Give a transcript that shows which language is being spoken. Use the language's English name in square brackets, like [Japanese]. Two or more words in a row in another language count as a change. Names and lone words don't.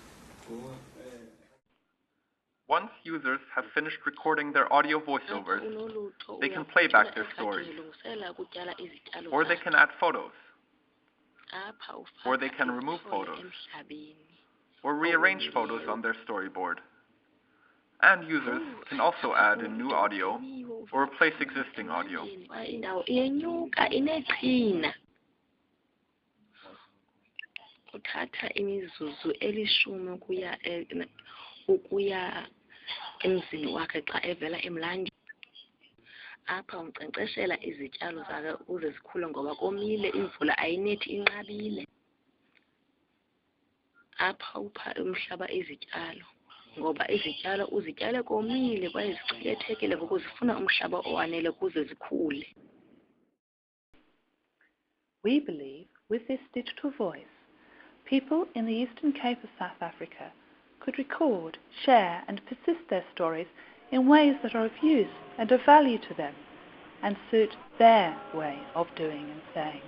[English] Once users have finished recording their audio voiceovers, they can play back their stories, or they can add photos, or they can remove photos, or rearrange photos on their storyboard. And users can also add in new audio or replace existing audio. [Xhosa] emzini wakhe xa evela emlanjeni apha unkcenkceshela izityalo zakhe ukuze zikhule ngoba komile imvula ayinethi inqabile apha upha umhlaba izityalo, ngoba izityalo uzityale komile kwaye zichilethekile ngoku zifuna umhlaba owanele ukuze zikhule. [English] We believe with this digital voice, people in the Eastern Cape of South Africa could record, share and persist their stories in ways that are of use and of value to them and suit their way of doing and saying.